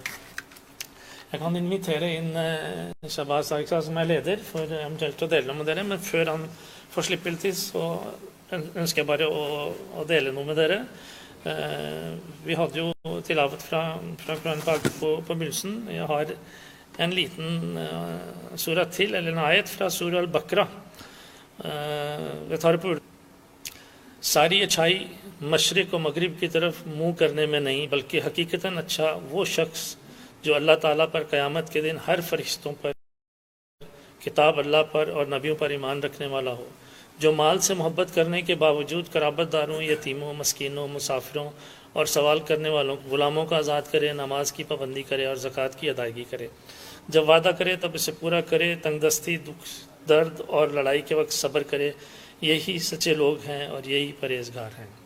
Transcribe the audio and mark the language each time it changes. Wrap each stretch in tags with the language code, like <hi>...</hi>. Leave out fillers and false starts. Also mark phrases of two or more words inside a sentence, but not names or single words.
<no>Jeg kan invitere inn Shabaz Aiksa, som er leder, for eventuelt å dele noe med dere, men før han får slippe til, så ønsker jeg bare å dele noe med dere. Vi hadde jo tilavet fra Quran Pak på begynnelsen. Jeg har en liten surat til, eller en ayat fra Surah Al-Baqarah. Jeg tar det på</no> <ur>ساری اچھائی مشرق و مغرب کی طرف منہ کرنے میں نہیں بلکہ حقیقتاً اچھا وہ شخص جو اللہ تعالیٰ پر قیامت کے دن ہر فرشتوں پر کتاب اللہ پر اور نبیوں پر ایمان رکھنے والا ہو، جو مال سے محبت کرنے کے باوجود قرابت داروں، یتیموں، مسکینوں، مسافروں اور سوال کرنے والوں غلاموں کو آزاد کرے، نماز کی پابندی کرے اور زکوٰۃ کی ادائیگی کرے، جب وعدہ کرے تب اسے پورا کرے، تنگ دستی، دکھ، درد اور لڑائی کے وقت صبر کرے، یہی سچے لوگ ہیں اور یہی پرہیزگار ہیں۔</ur>